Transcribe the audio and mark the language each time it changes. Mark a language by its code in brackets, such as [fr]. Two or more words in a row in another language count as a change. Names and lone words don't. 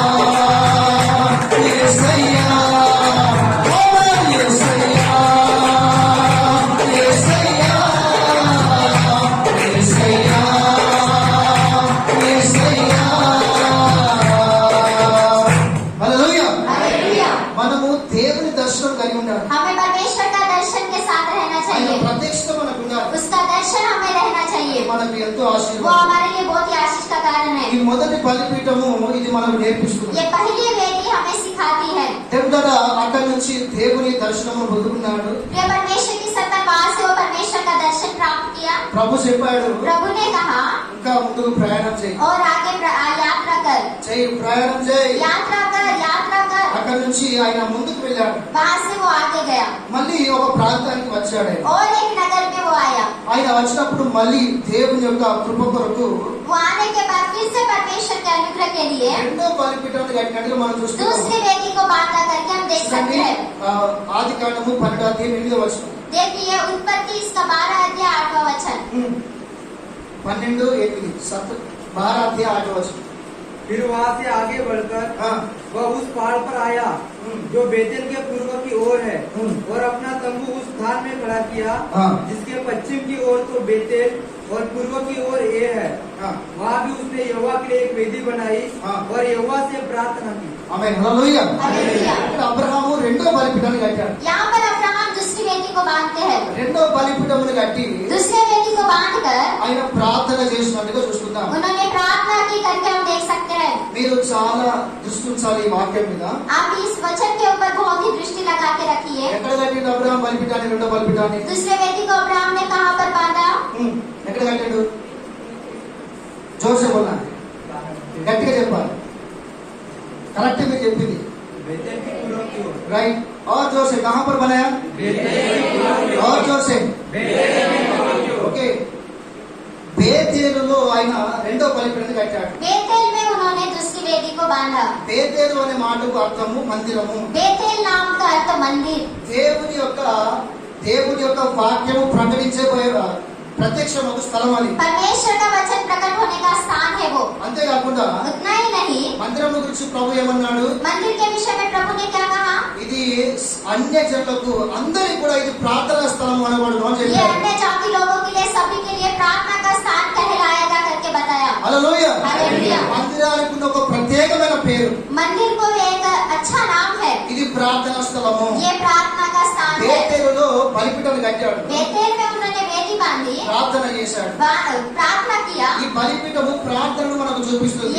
[te] యేసయ్యా ఓ యేసయ్యా యేసయ్యా యేసయ్యా యేసయ్యా హల్లెలూయా [hi] हालेलुया। [te] మనము దేవుని దర్శనం కలిగి ఉండాలి [hi] हमें परमेश्वर का दर्शन के साथ रहना [te] ఆయన [hi] चाहिए, [te] ప్రత్యక్షత మనకు ఉండాలి [hi] उसका दर्शन हमें रहना चाहिए। [te] మనకు ఎంతో [hi] वो [te] ఆశీర్వాదం [hi] हमारे लिए बहुत ही आशीष का कारण है। [te] ఈ మొదటి బలిపీఠము ఇది మనకు నేర్పిస్తుంది [hi] ये पहली वेदी हमें सिखाती है। [te] దేవుడ అక్కడి నుంచి దేవుని దర్శనము పొందుకున్నాడు [hi] प्रिय परमेश्वर की संतान, वहां से वो परमेश्वर का दर्शन प्राप्त किया। [te] ప్రభు చెప్పాడు [hi] प्रभु ने कहा [te] ఇంకా ముందుకు ప్రయాణం చేయి [hi] और आगे यात्रा कर, [te] చేయి ప్రయాణం చేయి [hi] यात्रा कर, यात्रा कर। [te] అక్కడి నుంచి ఆయన ముందుకు వెళ్ళాడు [hi] वहां से वो आगे गया [te] మళ్ళీ ఒక ప్రాంతానికి వచ్చాడు ఆయన. [hi] और एक नगर में वो आया। [te] ఆయన వచ్చినప్పుడు మళ్ళీ దేవుని యొక్క కృప కొరకు [hi] वो आने के बाद फिर से परमेश्वर के अनुग्रह के लिए [te] రెండో బలిపీఠాన్ని కట్టినట్టుగా మనం చూస్తున్నాం [hi] दूसरी वेदी को बांधा करके हम देख सकते हैं। [te] ఆది కాండము 12:8 [hi] देखिए उत्पत्ति इसका 12 अध्याय 8वां वचन। 12:8 12:8 फिर वहाँ से आगे बढ़कर हाँ वह उस पहाड़ पर आया जो बेतेल के पूर्व की ओर है और अपना तंबू उस स्थान में खड़ा किया हाँ। जिसके पश्चिम की ओर तो बेतेल और पूर्व की ओर ये है। हाँ वहाँ भी उसने यहोवा के लिए एक वेदी बनाई हाँ। और यहोवा से प्रार्थना की। [te] ఆమేన్ హల్లెలూయా [hi] हालेलुया। [te] ఇక్కడ అబ్రహాము రెండో బలిపీఠాన్ని కట్టాడు [hi] यहाँ पर अब्राहम दूसरी वेदी को बांधते हैं। [te] రెండో బలిపీఠమును కట్టి [hi] दूसरे वेदी को बांधकर [te] ఆయన ప్రార్థన చేసినట్టుగా చూస్తున్నాం [hi] उन्होंने प्रार्थना की करके हम देख सकते हैं। [te] మీరు చాలా దృష్టి ఉంచాలి ఈ వాక్యం మీద [hi] आप इस वचन के ऊपर बहुत ही दृष्टि लगा के रखिए। [te] ఎక్కడ కట్టిండు అబ్రహాం బలిపీఠాన్ని రెండో బలిపీఠాన్ని [hi] दूसरे वेदी को अब्राहम ने कहाँ पर बांधा? [te] ఎక్కడ కట్టాడు [hi] जोसे बोला [te] గట్టిగా చెప్పాలి కరెక్ట్ మీరు చెప్పింది [hi] बेतेल के पूर्व की ओर। राइट और जोर से कहां पर बनाया और जोर से [te] ఓకే బేతేలులో ఆయన రెండో బలిపీఠాన్ని కట్టాడు [hi] बेतेल में उन्होंने दूसरी वेदी को बांधा। [te] బేతేలు అనే మాటకు అర్థము మందిరము [hi] बेतेल नाम का अर्थ मंदिर। [te] దేవుని యొక్క వాక్యము ప్రకటించబోయే ప్రత్యక్షం ఒక స్థలం అది [hi] परमेश्वर का वचन प्रकट होने का स्थान है वो। [te] అంతేకాకుండా [hi] उतना ही नहीं, [te] మందిరం గురించి ప్రభు ఏమన్నాడు [hi] मंदिर के विषय में प्रभु ने क्या कहा? [te] ఇది అన్య జనులకు అందరికి కూడా ఇది ప్రార్థనా స్థలం అనబడును అని [hi] ये [te] చెప్పాడు [hi] अन्य जाति लोगों के लिए, सभी के लिए प्रार्थना का स्थान कहलाएगा करके बताया। [te] హల్లెలూయా హల్లెలూయా। మందిరానికి ఉన్న ఒక ప్రత్యేకమైన పేరు [hi] मंदिर को एक अच्छा नाम है। [te] ఇది ప్రార్థనా స్థలము [hi] ये प्रार्थना का स्थान है। [te] బేతేలులో బలిపీఠాన్ని కట్టాడు [hi] बेतेल में उन्होंने वेदी बांधी, [te] ప్రార్థన చేశాడు [hi] प्रार्थना किया। [te] ఈ బలిపీఠము ప్రార్థనను మనకు చూపిస్తుంది